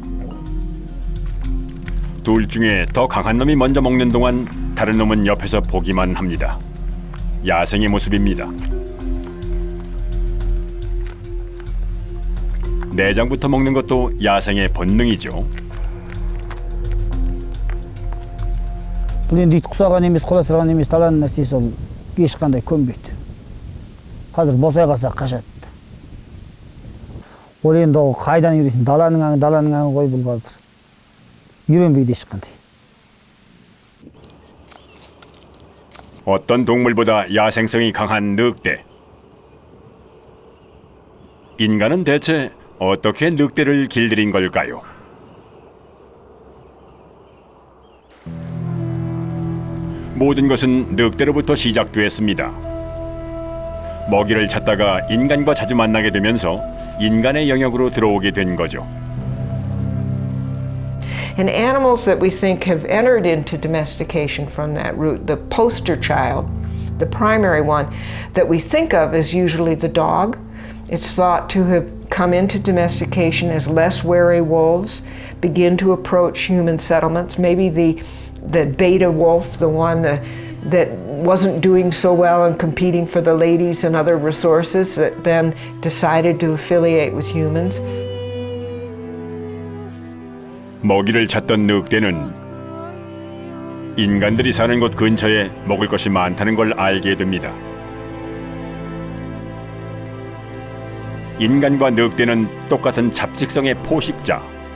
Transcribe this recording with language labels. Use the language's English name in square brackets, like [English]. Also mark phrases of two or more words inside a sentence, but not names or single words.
[Korean] 둘 중에 더 강한 놈이 먼저 먹는 동안 다른 놈은 옆에서 보기만 합니다. 야생의 모습입니다. 내장부터 먹는 것도 야생의 본능이죠. [Kazakh] бұл енді ит құсаған емес, құда сырған емес, талан нәрсесі ол ешқандай көнбейді. Қазір босай қалса қашады. Ол енді ол қайдан үйренсін? Даланың аңы ғой бұл қазір. үйrenбейді ешқандай. [Korean] 어떤 동물보다 야생성이 강한 늑대. 인간은 대체 어떻게 늑대를 길들인 걸까요? 모든 것은 늑대로부터 시작되었습니다. 먹이를 찾다가 인간과 자주 만나게 되면서 인간의 영역으로 들어오게 된 거죠. [English] And animals that we think have entered into domestication from that route, the poster child, the primary one that we think of is usually the dog. It's thought to have come into domestication as less wary wolves begin to approach human settlements. Maybe the beta wolf, the one that wasn't doing so well and competing for the ladies and other resources, that then decided to affiliate with humans. [Korean] 먹이를 찾던 늑대는 인간들이 사는 곳 근처에 먹을 것이 많다는 걸 알게 됩니다. 인간과 늑대는 똑같은 잡식성의 포식자.